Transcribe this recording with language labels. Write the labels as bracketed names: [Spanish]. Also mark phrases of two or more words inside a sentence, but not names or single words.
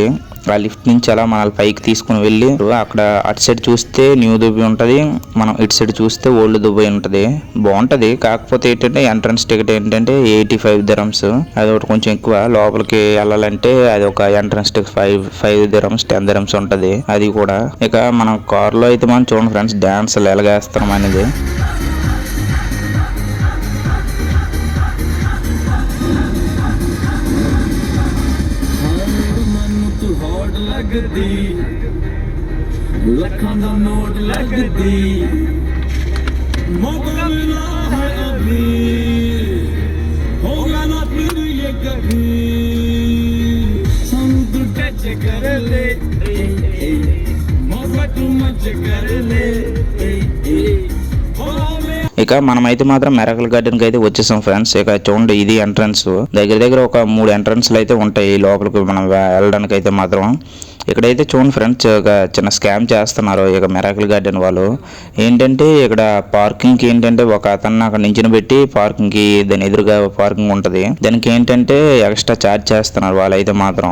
[Telugu] ఆ లిఫ్ట్ నుంచి అలా మన పైకి తీసుకుని వెళ్ళి అక్కడ అటు సైడ్ చూస్తే న్యూ దుబాయ్ ఉంటుంది, మనం ఇటు సైడ్ చూస్తే ఓల్డ్ దుబాయ్ ఉంటుంది. బాగుంటది. కాకపోతే ఏంటంటే [English] entrance ticket [Telugu] ఏంటంటే 85 dirhams. అది ఒకటి కొంచెం ఎక్కువ. లోపలికి వెళ్ళాలంటే అది ఒక [English] entrance ticket [Telugu] 5 dirhams 10 dirhams ఉంటుంది అది కూడా. ఇక మనం కార్లో అయితే మనం చూడండి ఫ్రెండ్స్, డాన్స్ ఎలాగేస్తాం అనేది. [Punjabi] ਲੱਖਾਂ ਦਾ ਨੋਟ ਲੱਗਦੀ [Hindi] मौका मिला है अभी होगा ना फिर ये कभी [Punjabi] ਸਾਨੂੰ ਤੂੰ ਟੱਚ ਕਰ ਲੈ ਮੌਕਾ ਤੂੰ ਮੱਚ ਕਰ ਲੈ [Telugu] ఇక మనమైతే మాత్రం మిరాకిల్ గార్డెన్ కి అయితే వచ్చేసాం ఫ్రెండ్స్. ఇక చూడండి, ఇది ఎంట్రన్స్. దగ్గర ఒక 3 ఎంట్రన్స్లు అయితే ఉంటాయి లోపలికి మనం వెళ్ళడానికి అయితే మాత్రం. ఇక్కడైతే చూడండి ఫ్రెండ్స్, ఒక చిన్న స్కామ్ చేస్తున్నారు ఇక మిరాకిల్ గార్డెన్ వాళ్ళు. ఏంటంటే ఇక్కడ పార్కింగ్ కి ఏంటంటే ఒక అతన్ని అక్కడ నించుని పెట్టి పార్కింగ్ కి దాని ఎదురుగా పార్కింగ్ ఉంటది, దానికి ఏంటంటే [English] extra charge [Telugu] చేస్తున్నారు వాళ్ళైతే మాత్రం.